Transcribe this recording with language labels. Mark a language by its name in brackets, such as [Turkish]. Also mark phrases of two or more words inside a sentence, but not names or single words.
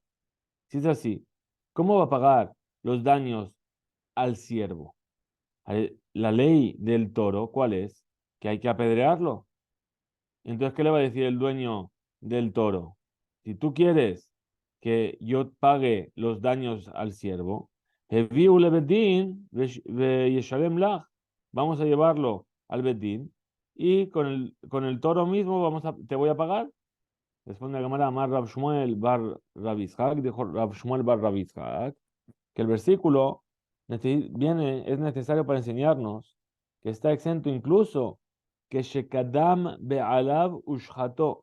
[Spanish] Si es así, ¿cómo va a pagar los daños al siervo? La ley del toro, ¿cuál es? Que hay que apedrearlo. Entonces, ¿qué le va a decir el dueño del toro? Si tú quieres que yo pague los daños al siervo, [Hebrew] "הביאו לי בדין ישלם לך", [Spanish] vamos a llevarlo al bedín y con el toro mismo te voy a pagar. Responde la Gemara, Amar Rab Shmuel bar Rab Yitzhak, dijo Rab Shmuel bar Rab Yitzhak, que el versículo es necesario para enseñarnos que está exento incluso que [Hebrew] שקדם בעליו ושחטו.